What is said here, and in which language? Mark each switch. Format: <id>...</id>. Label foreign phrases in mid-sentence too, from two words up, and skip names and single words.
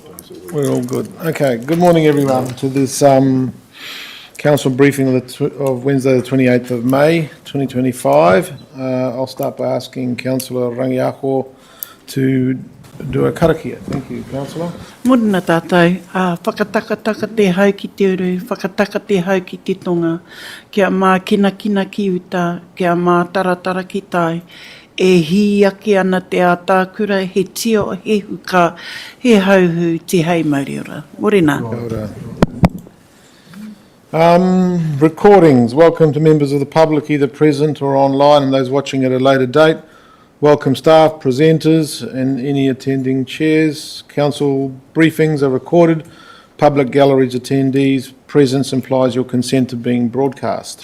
<en>We're all good. Okay, good morning everyone to this council briefing of Wednesday the 28th of May 2025. I'll start by asking Councillor Rangiako to do a karakia. Thank you, Councillor.</en> <mi>Morena tātou, whakatakataka te hau ki te uru, whakataka te hau ki te tonga, kia mā kina ki uta, kia mā taratara ki tai, e hi aki ana te ātākura, he tio, he huka, he hauhu, te hei mauriora. Morena.</mi> <en>Recordings. Welcome to members of the public, either present or online, and those watching at a later date. Welcome staff, presenters, and any attending chairs. Council briefings are recorded. Public galleries attendees' presence implies your consent to being broadcast.</en>